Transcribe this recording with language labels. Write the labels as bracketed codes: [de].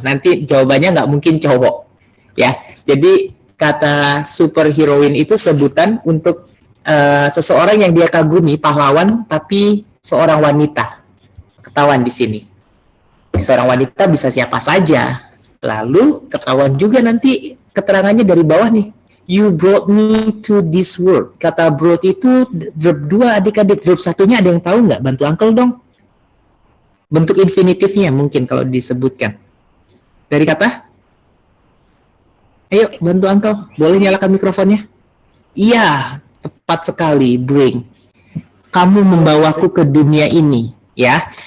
[id] Nanti jawabannya nggak mungkin cowok. Ya, jadi kata superheroine itu sebutan untuk seseorang yang dia kagumi, pahlawan, tapi seorang wanita. Ketahuan di sini. Seorang wanita bisa siapa saja. Lalu ketahuan juga nanti keterangannya dari bawah nih. [en] You brought me to this world. [id] Kata brought itu verb 2 adik-adik. Verb satunya ada yang tahu nggak? Bantu Uncle dong. Bentuk infinitifnya mungkin kalau disebutkan. Dari kata? Ayo bantu Uncle. Boleh nyalakan mikrofonnya? Iya, tepat sekali. Bring. Kamu membawaku ke dunia ini. Ya.